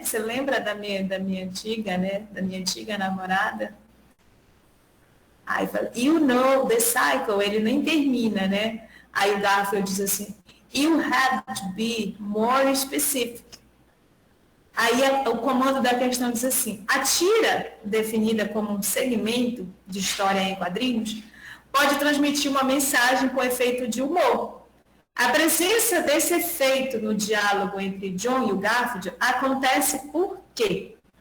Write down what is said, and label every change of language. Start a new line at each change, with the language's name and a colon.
Portuguese: Você lembra da minha antiga, né? Da minha antiga namorada? Aí fala,
English: you know the cycle,
Portuguese: ele nem termina, né? Aí o Garfield diz assim,
English: you have to be more specific.
Portuguese: Aí o comando da questão diz assim, a tira, definida como um segmento de história em quadrinhos, pode transmitir uma mensagem com efeito de humor. A presença desse efeito no diálogo entre John e o Garfield acontece por quê?